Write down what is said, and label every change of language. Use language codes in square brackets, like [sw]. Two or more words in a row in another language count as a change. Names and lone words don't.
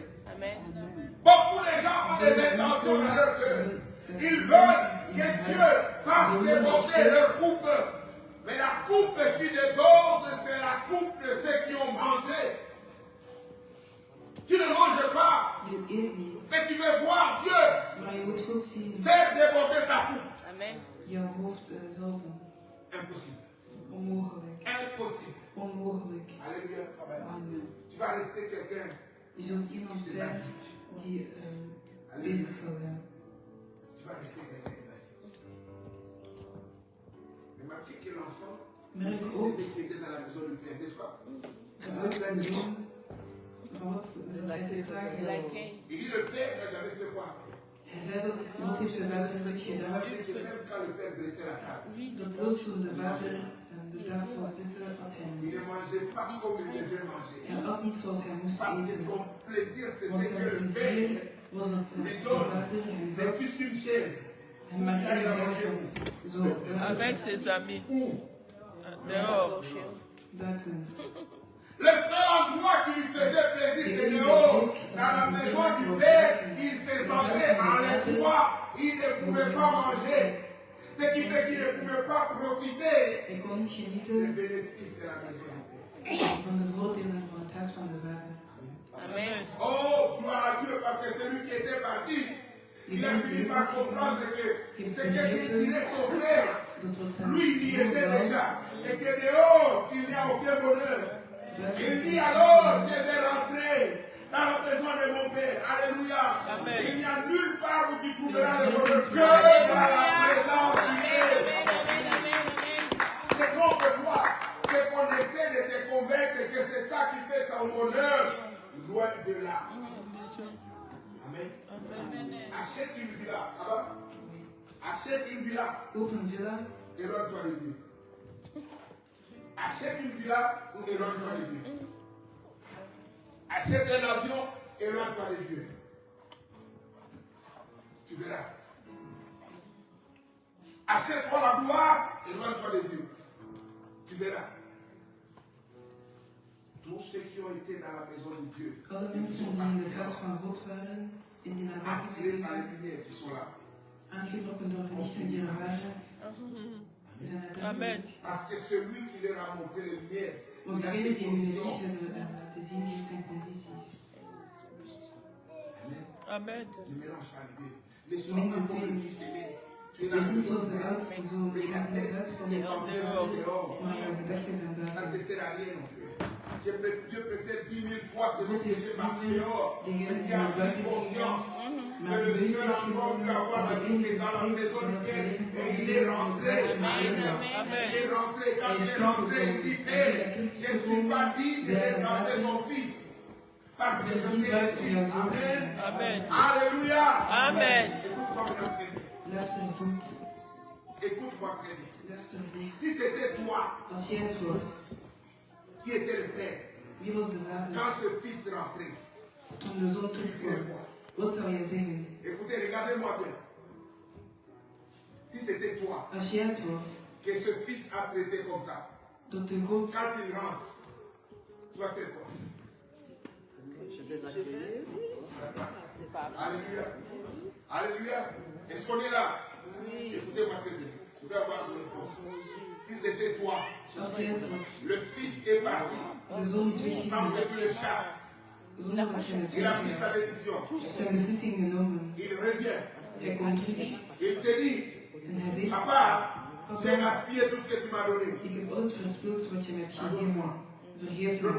[fr] Amen. Beaucoup de gens ont des intentions dans leur cœur. Ils veulent que Dieu fasse déborder leur coupe. Mais la coupe qui déborde, c'est la coupe de ceux qui ont mangé. Tu ne manges pas, [nl] Je eet niet, [fr] mais tu veux voir Dieu [nl] maar je moet goed zien. [fr] faire déborder ta coupe. Amen. [nl] Jouw hoofd zalven. [fr] Impossible. [nl] Onmogelijk. [fr] Impossible. [nl] Onmogelijk. [fr] Alléluia. Amen. Tu vas rester quelqu'un. [nl] Je zult iemand zijn die bezig zal zijn. [fr] Tu vas rester quelqu'un de basique. Remarquez que l'enfant, [nl] Merk [fr] c'est [nl] op [fr] celui qui était dans la maison du Père, n'est-ce pas? [nl] dat ook zijn zoon van wat ze zijn te vragen. Like [fr] Il dit le Père n'a jamais fait quoi? [nl] Hij zei dat wat heeft de vader nooit gedaan. [fr] Il dit que même quand le Père dressait la table, [nl] Dat zelfs toen de vader de tafel zette, had hij [fr] il [nl] niet. [fr] ne mangeait pas comme il devait manger. [nl] Hij at niet zoals hij moest [fr] Parce que [nl] eten. [fr] son plaisir, [nl] Want [fr] c'était que [nl] zijn [fr] le [nl] plezier [fr] Père [nl] was dat [fr] lui [nl] de [fr] donne [nl] vader hem [fr] n'est [nl] gaf [fr] plus qu'une chèvre. [nl] en maar één duivel zo [fr] Avec ses amis. Où? Dehors. [nl] buiten. [fr] Le seul endroit qui lui faisait plaisir, c'est dehors. Dans la maison du Père, il se sentait en l'étroit. Il ne pouvait pas manger. Ce qui fait qu'il ne pouvait pas profiter [nl] Hij kon niet [fr] des [nl] genieten [fr] bénéfices de la maison du Père. [nl] van de voordelen van het huis van de Vader. [fr] Amen. Oh, gloire à Dieu, parce que celui qui était parti, il a fini par comprendre que ce que désirait son frère, lui, il y était déjà. Et que dehors, il n'y a aucun bonheur. Il dit alors, je vais rentrer dans la maison de mon Père. Alléluia. Amen. Il n'y a nulle part où tu trouveras le bonheur que dans la présence du Père. C'est qu'on peut voir, c'est qu'on essaie de te convaincre que c'est ça qui fait ton bonheur loin de là. Amen. Achète une villa, ça va? Achète une villa [nl] Koop een villa [fr] et éloigne-toi de Dieu. Achète une villa ou éloigne-toi de Dieu. Achète un avion, éloigne-toi de Dieu. Tu verras. Achète-toi la gloire, éloigne-toi de Dieu. Tu verras. Tous ceux qui ont été dans la maison de Dieu, [nl] alle [fr] ils [nl] mensen [fr] sont [nl] die in het huis van God waren en die naar buiten [fr] attirés par les [nl] gingen, [fr] lumières qui sont là. [nl] aangetrokken door de lichten die er waren, zijn [fr] Amen. [nl] uiteindelijk. [fr] Parce que celui qui leur a montré les lumières, [nl] Want [fr] il a [nl] degene [fr] ses [nl] die hem de licht [fr] conditions. [nl] hebben laten zien, heeft zijn condities. [fr] Amen. Amen. Ne mélange pas les deux. Les soins comme le fils aimé. Tu es là, [nl] Wees niet zoals de oudste zoon, die gaat in het huis van [fr] tes [nl] de [fr] pensées sont dehors. [nl] maar jouw gedachten zijn [fr] Ça ne te [nl] buiten. [fr] sert à rien non plus. Dieu préfère 10 000 fois celui [nl] God [fr] qui [nl] heeft [fr] est parti [nl] liever [fr] dehors, [nl] degene [fr] mais [nl] die [fr] qui a [nl] naar [fr] pris [nl] buiten is [fr] conscience [nl] gegaan, [fr] que [nl] maar [fr] le [nl] die bewust [fr] seul [nl] heeft [fr] endroit où il peut [nl] genomen [fr] avoir la [nl] dat de [fr] vie, c'est [nl] enige [fr] dans la maison [nl] plek [fr] duquel [nl] waar het [fr] et il [nl] leven [fr] est [nl] kan [fr] rentré. Amen. Il est rentré. Quand il est rentré, il dit Père, je ne suis pas digne de regarder mon fils. Parce que je t'ai laissé. Amen. Amen. Alléluia. Amen. Écoute-moi maintenant très bien. [nl] Luister goed, [fr] Écoute-moi très bien. [nl] luister goed. [fr] Si c'était toi [nl] Als jij het was, [fr] qui étais le père, [nl] wie was de vader [fr] quand ce fils rentrait, [nl] toen de zoon terugkwam? Wat zou jij zeggen? [fr] écoutez, regardez-moi bien. Si c'était toi [nl] Als jij het was, [fr] que ce fils a traité comme ça, [nl] dat de God [fr] quand il rentre, tu vas faire quoi? Je vais l'accueillir. C'est pas vrai. Alléluia. Alléluia. Est-ce qu'on est là? Écoutez-moi très bien. Je vais avoir une réponse. Si c'était toi, [nl] als jij het was, [fr] le fils est parti, [nl] de zoon is [fr] sans [nl] weggegaan, [fr] que tu le chasses. [nl] zonder dat je het [fr] Il a pris sa [nl] weggaat. [fr] décision. [nl] Hij heeft zijn beslissing genomen. [fr] Il revient. [nl] Hij komt terug [fr] Il te dit, [nl] en hij zegt, [fr] papa, j'ai gaspillé tout ce que tu m'as donné. [nl] ik heb alles verspild wat je me hebt gegeven. Vergeef me.